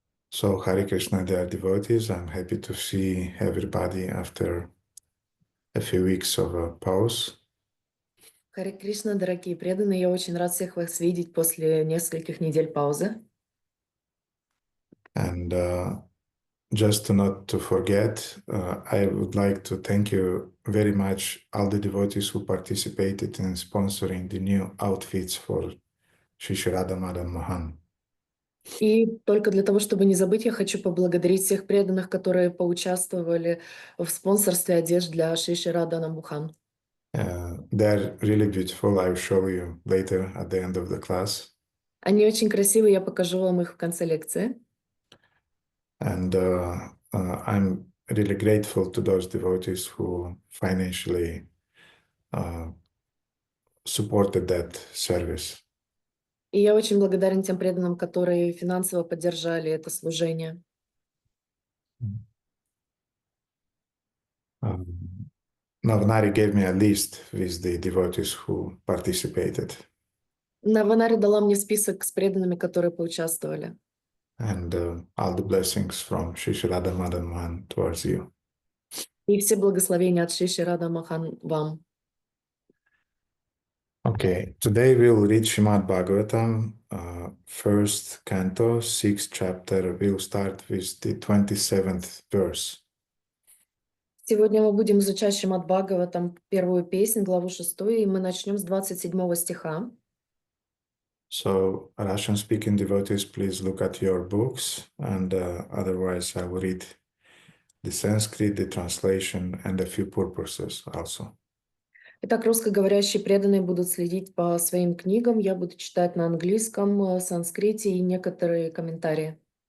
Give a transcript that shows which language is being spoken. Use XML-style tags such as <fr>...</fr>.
<en>So, Hare Krishna, dear devotees, I'm happy to see everybody after a few weeks of a pause.</en> <ru>Харе Кришна, дорогие преданные, я очень рад всех вас видеть после нескольких недель паузы.</ru> <en>And just not to forget, I would like to thank you very much, all the devotees who participated in sponsoring the new outfits for Shri Radha Madan Mohan.</en> <ru>И только для того, чтобы не забыть, я хочу поблагодарить всех преданных, которые поучаствовали в спонсорстве одежд для Шри Радхана Мухан.</ru> <en>They're really beautiful. I'll show you later at the end of the class.</en> <ru>Они очень красивые, я покажу вам их в конце лекции.</ru> <en>And I'm really grateful to those devotees who financially supported that service.</en> <ru>И я очень благодарен тем преданным, которые финансово поддержали это служение.</ru> <en>Navanari gave me a list with the devotees who participated.</en> <ru>Наванари дала мне список с преданными, которые поучаствовали.</ru> <en>And all the blessings from Shri Radha Madan Mohan towards you.</en> <ru>И все благословения от Шри Радха Махан вам.</ru> <en>Okay, today we'll read Srimad Bhagavatam, first canto, 6th chapter. We'll start with the 27th verse.</en> <ru>Сегодня мы будем изучать Шримад Бхагаватам, первую песнь, главу 6, и мы начнем с 27 стиха.</ru> <en>So, Russian-speaking devotees, please look at your books, and otherwise I will read the Sanskrit, the translation, and a few purposes also.</en> <ru>Итак, русскоговорящие преданные будут следить по своим книгам. Я буду читать на английском, санскрите и некоторые комментарии.</ru>